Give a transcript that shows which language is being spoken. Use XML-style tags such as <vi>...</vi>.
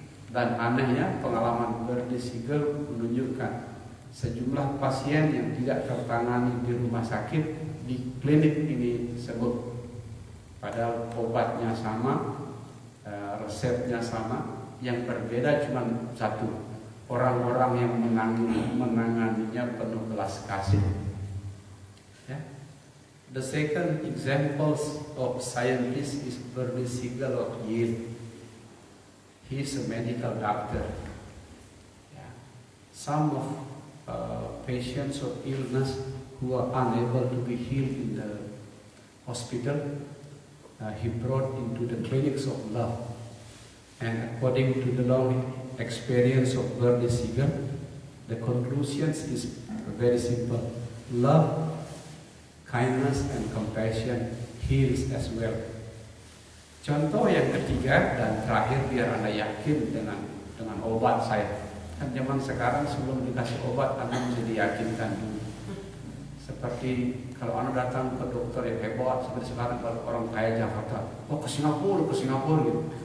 <id>Dan anehnya pengalaman Bernie Siegel menunjukkan sejumlah pasien yang tidak tertangani di rumah sakit di klinik ini sembuh. Padahal obatnya sama, resepnya sama, yang berbeda cuma satu, orang-orang yang menanganinya penuh belas kasih. Ya.</id> <en>The second examples of scientist is Bernie Siegel of Yale. He is a medical doctor. Yeah. Some of patients of illness who are unable to be healed in the hospital, he brought into the clinics of love. And according to the long experience of Bernie Siegel, the conclusions is very simple. Love, kindness, and compassion heals as well.</en> <id>Contoh yang ketiga dan terakhir biar Anda yakin dengan obat saya. Kan zaman sekarang sebelum dikasih obat Anda mesti diyakinkan dulu. Seperti kalau Anda datang ke dokter yang hebat seperti sekarang kalau orang kaya Jakarta, oh ke Singapura gitu.</id>